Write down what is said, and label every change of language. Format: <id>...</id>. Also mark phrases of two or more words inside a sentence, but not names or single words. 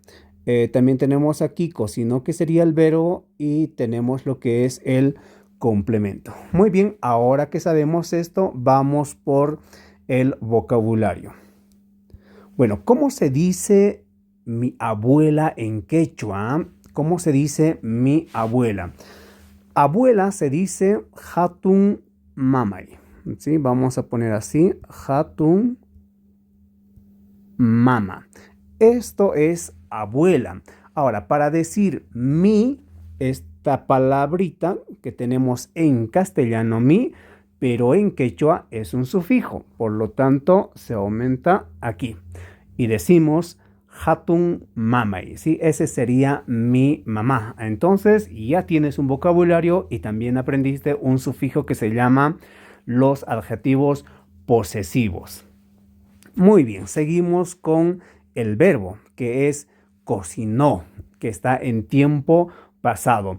<es>También tenemos aquí cocinó, que sería el verbo, y tenemos lo que es el complemento. Muy bien, ahora que sabemos esto, vamos por el vocabulario. Bueno, ¿cómo se dice mi abuela en quechua? ¿Cómo se dice mi abuela? Abuela se dice</es> <qu>hatun mamay.</qu> <es>¿Sí? Vamos a poner así,</es> <qu>hatun mama.</qu> <es>Esto es abuela. Ahora, para decir mi, esta palabrita que tenemos en castellano, mi, pero en quechua es un sufijo, por lo tanto se aumenta aquí y decimos</es> <qu>hatun mamay,</qu> <es>¿sí? Ese sería mi mamá. Entonces ya tienes un vocabulario y también aprendiste un sufijo que se llama los adjetivos posesivos. Muy bien, seguimos con el verbo, que es cocinó, que está en tiempo pasado.</es>